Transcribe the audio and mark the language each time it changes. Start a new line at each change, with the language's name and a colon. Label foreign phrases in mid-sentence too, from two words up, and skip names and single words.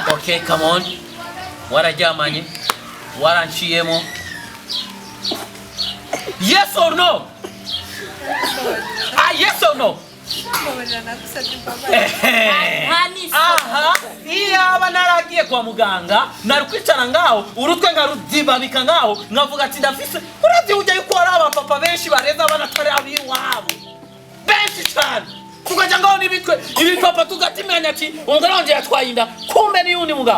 English: Okay, come on.
Kinyarwanda: Warajamanye. Waranchiyemo.
English: Yes or no? Yes or no?
Kinyarwanda: Aha, iyaba naragiye kwa muganga narukwicara ngaho urutwe ngarudibabika ngaho nkavuga ati ndafise urazi ujya yuko ari abapapa benshi bareza abana tare abiwabo benshi cyane tukaja ngaho nibitwe ibipapa tugatimenya ati umugore wanje yatwaye inda kumbe ni undi mugabo